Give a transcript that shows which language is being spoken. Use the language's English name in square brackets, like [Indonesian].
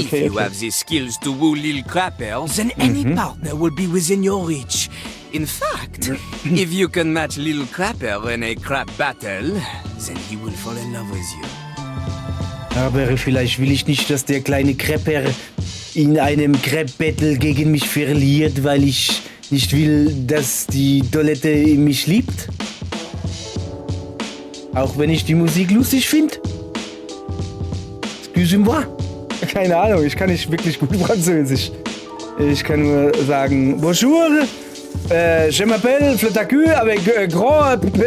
[English] If you have the skills to woo Lil Crapper, then any partner will be within your reach. In fact, if you can match Lil Crapper in a crap battle, then he will fall in love with you. [German] Aber vielleicht will ich nicht, dass der kleine Crapper in einem Crap-Battle gegen mich verliert, weil ich nicht will, dass die Toilette mich liebt. Auch wenn ich die Musik lustig finde. [French] Excusez-moi. [German] Keine Ahnung, ich kann nicht wirklich gut Französisch. Ich kann nur sagen, [French] bonjour, je m'appelle Fletacu avec gros...